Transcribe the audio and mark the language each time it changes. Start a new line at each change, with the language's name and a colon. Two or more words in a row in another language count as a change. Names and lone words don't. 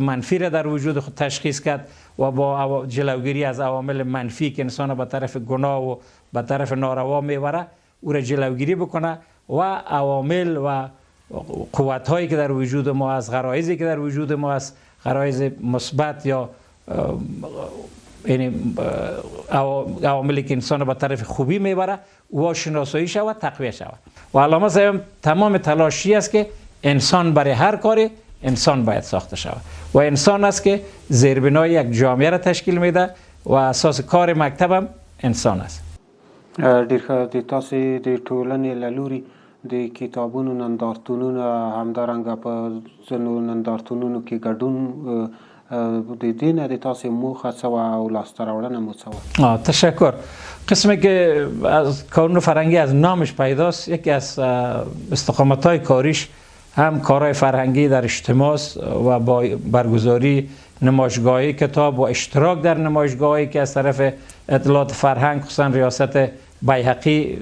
Persian: منفی را در وجود خود تشخیص کرد و با جلوگیری از عوامل منفی که انسان به طرف گناه و به طرف ناروا میبره او را جلوگیری بکنه و عوامل و قوت هایی که در وجود ما از غرایزی که در وجود ما از غرایز مثبت یا یعنی عواملی که انسان به طرف خوبی میبره او شناسایی شود، تقویت شود. و علامه صاحب تمام تلاشی است که انسان برای هر کاری انسان باید ساخته شود و انسان است که زیربنای یک جامعه را تشکیل میده و اساس کار مکتب هم انسان است.
Pashto: ډېر ښه. د تاسې د ټولنې له لوري د کتابونو نندارتونونه همدارنګه په ځینو نندارتونونو کې ګډون د دې نه د تاسې موخه څه وه او لاسته راوړنه مو څه وه؟
Persian: تشکر. قسمی که از کانون فرهنگی از نامش پیداست، یکی از استقامت‌های کاریش هم کارهای فرهنگی در اجتماع و با برگزاری نمایشگاهی کتاب و اشتراک در نمایشگاهی که از طرف اطلاعات فرهنگ خصوصا ریاست بیهقی